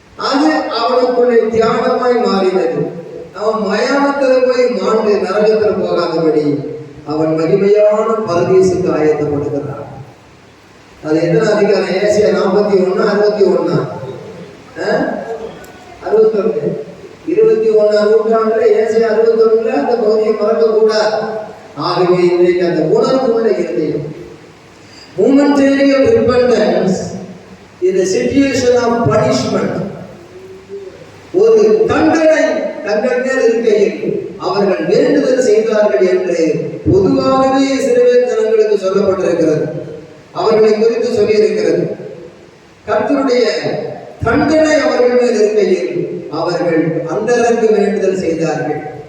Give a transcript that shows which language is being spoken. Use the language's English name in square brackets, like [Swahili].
[Tamil] அது அவனுக்குள்ளே தியானமாய் மாறினது. அவன் மயானத்தில் போய் மாண்டு நரகத்தில் போகாதபடி அவன் மகிமையான பரதீசுக்கு ஆயத்தப்படுகிறான். அது எத்தனை அதிகாரம்? ஏசாயா 41, 61, 61. 21ஆம் நூற்றாண்டுல ஏசாயா 61 அந்த பகுதியை மறக்க கூடாது. ஆகவே இன்றைக்கு அந்த உணர்வுள்ள இருதயம், [English] momentary repentance is a situation of punishment. [Tamil] ஒரு தண்டனை தங்கள் மேல் இருக்கையில் அவர்கள் வேண்டுதல் செய்தார்கள் என்று பொதுவாகவே இஸ்ரவேல் ஜனங்களுக்கு சொல்லப்பட்டிருக்கிறது. அவர்களை குறித்து சொல்லியிருக்கிறது. கர்த்தருடைய தண்டனை அவர்கள் மேல் இருக்கையில் அவர்கள் அந்தரங்கு வேண்டுதல் செய்தார்கள்.